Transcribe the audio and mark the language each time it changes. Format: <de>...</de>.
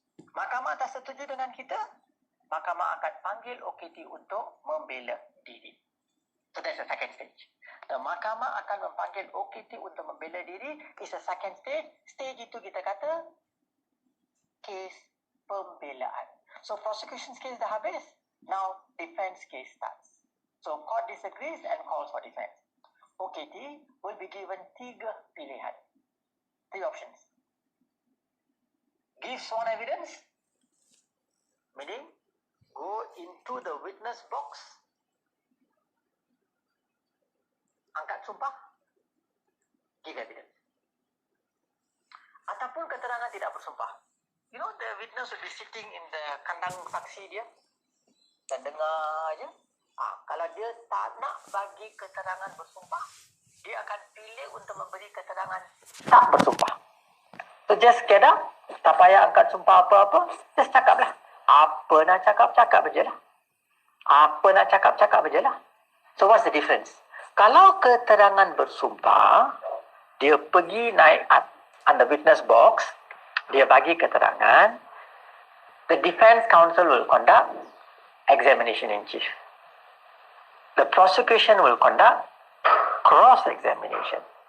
<ms>Mahkamah tak setuju dengan kita, mahkamah akan panggil OKT untuk membela diri.</ms> <en>So that's the second stage.</en> <ms>The mahkamah akan memanggil OKT untuk membela diri</ms> <en>is a second stage.</en> <ms>Stage itu kita kata kes pembelaan.</ms> <en>So prosecution case dah habis. Now defense case starts. So court disagrees and calls for defense. OKT will be given 3 pilihan. 3 options. Give sworn evidence, meaning go into the witness box,</en> <ms>angkat sumpah,</ms> <en>give evidence.</en> <ms>Ataupun keterangan tidak bersumpah.</ms> <en>You know, the witness will be sitting in the</en> <ms>kandang saksi dia dan dengar aja. Kalau dia tak nak bagi keterangan bersumpah, dia akan pilih untuk memberi keterangan tak bersumpah.</ms> <en>So just get up,</en> <ms>tak payah angkat sumpah apa-apa, just cakap lah. Apa nak cakap, cakap je lah. Apa nak cakap, cakap je lah.</ms> <en>So what's the difference?</en> <ms>Kalau keterangan bersumpah, dia pergi naik</ms> <en>on the witness box,</en> <ms>dia bagi keterangan,</ms> <en>the defense counsel will conduct examination in chief. The prosecution will conduct cross-examination.</en>